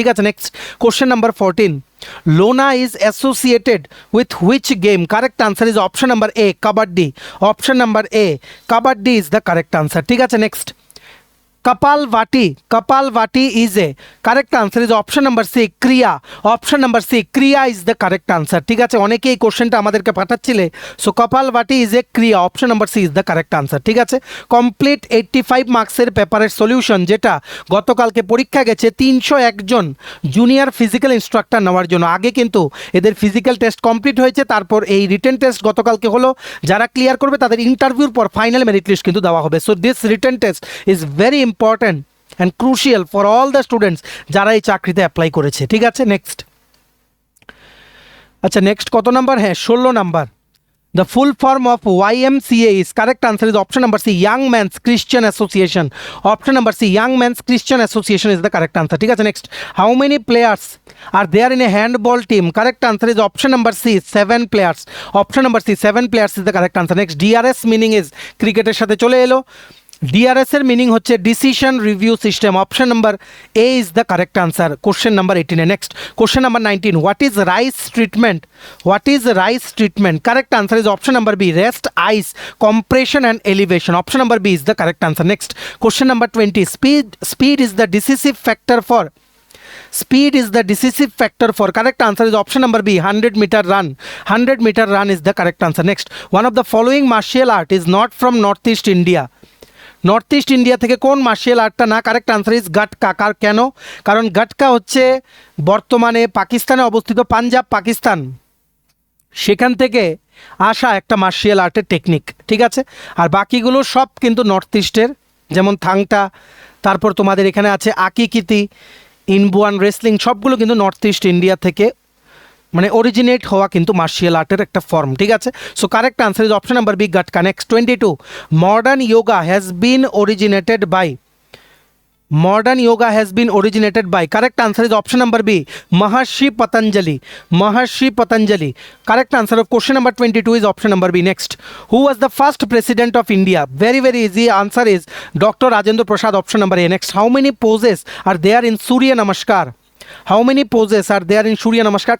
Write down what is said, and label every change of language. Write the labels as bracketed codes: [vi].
[bn] ঠিক আছে, [en] next, question number 14. Lona is associated with which game? Correct answer is option number A, kabaddi. Option number A, kabaddi is the correct answer. [bn] ঠিক আছে, [en] next, Kapalvati is a? Correct answer is option number C, Kriya. Option number C, Kriya is the correct answer. [bn] ঠিক আছে, অনেকেই কোশ্চেনটা আমাদেরকে পাঠাচ্ছিলে, so Kapalvati is a Kriya. [en] Option number C is the correct answer. [bn] ঠিক আছে, complete 85 মার্কসের পেপারের solution, যেটা গতকালকে পরীক্ষা গেছে 301 জন জুনিয়র ফিজিক্যাল ইনস্ট্রাক্টর নেওয়ার জন্য। আগে কিন্তু এদের ফিজিক্যাল টেস্ট কমপ্লিট হয়েছে, তারপর এই রিটেন টেস্ট গতকালকে হলো। যারা ক্লিয়ার করবে তাদের ইন্টারভিউর পর ফাইনাল মেরিট লিস্ট কিন্তু দেওয়া হবে। [en] so this written test is very important and crucial for all the students [bn] যারা এই চাকরিতে অ্যাপ্লাই করেছে। ঠিক আছে, নেক্সট, আচ্ছা নেক্সট কত নাম্বার? হ্যাঁ, 16 number. [en] The full form of YMCA is? Correct answer is option number C, Young Men's Christian Association. Option number C, Young Men's Christian Association is the correct answer. [bn] ঠিক আছে, [en] next, how many players are there in a handball team? Correct answer is option number C, 7 players. Option number C, 7 players is the correct answer. Next, DRS meaning is? [bn] ক্রিকেটের সাথে চলে এলো। [en] DRS [bn] এর meaning হচ্ছে [en] Decision review system. Option number A is the correct answer question number 18 এ। Next, question number 19. What is RICE treatment? What is RICE treatment? Correct answer is option number B, rest, ice, compression and elevation. Option number B is the correct answer. Next, question number 20. Speed is the decisive factor for? Speed is the decisive factor for? Correct answer is option number B, 100-meter run. 100-meter run is the correct answer. Next, one of the following martial art is not from Northeast India. [bn] North east India থেকে কোন Martial আর্টটা না? [en] Correct answer is gatka. [bn] কেন? কারণ গাটকা হচ্ছে বর্তমানে পাকিস্তানে অবস্থিত, পাঞ্জাব পাকিস্তান, সেখান থেকে আসা একটা মার্শিয়াল আর্টের টেকনিক। ঠিক আছে, আর বাকিগুলো সব কিন্তু নর্থ ইস্টের, যেমন থাংটা, তারপর তোমাদের এখানে আছে আকিকিতি, ইনবুয়ান রেসলিং, সবগুলো কিন্তু নর্থ ইস্ট ইন্ডিয়া থেকে মানে অরিজিনেট হওয়া কিন্তু মার্শিয়াল আর্টের একটা ফর্ম। ঠিক আছে, [en] So correct answer is option number B, gatka. Next, 22. Modern yoga has been originated by? Modern yoga has been originated by? Correct answer is option number B, Maharshi Patanjali. Maharshi Patanjali. Correct answer of question number 22 is option number B. Next, who was the first president of India? Very easy answer is Dr. Rajendra Prasad. Option number A. Next, how many poses are there in Surya Namaskar? How many poses are there in Surya Namaskar?